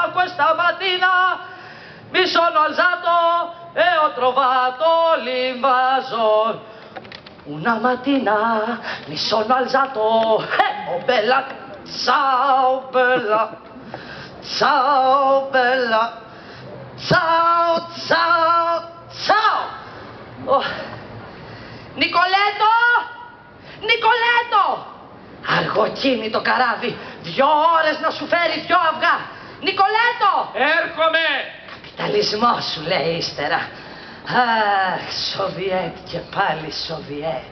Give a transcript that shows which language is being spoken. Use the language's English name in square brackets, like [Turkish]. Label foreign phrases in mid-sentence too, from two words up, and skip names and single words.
[Italian] Questa mattina mi sono alzato e ho trovato l'invasor. Una mattina mi sono alzato, oh bella, ciao bella, ciao bella, ciao, ciao, ciao. [Greek] Oh. Νικολέτο! Νικολέτο! Αργοκίνη το καράβι, 2 ώρες να σου φέρει 2 αυγά. Νικολέτο! Έρχομαι! Καπιταλισμό σου λέει ύστερα. Αχ, Σοβιέτ και πάλι Σοβιέτ.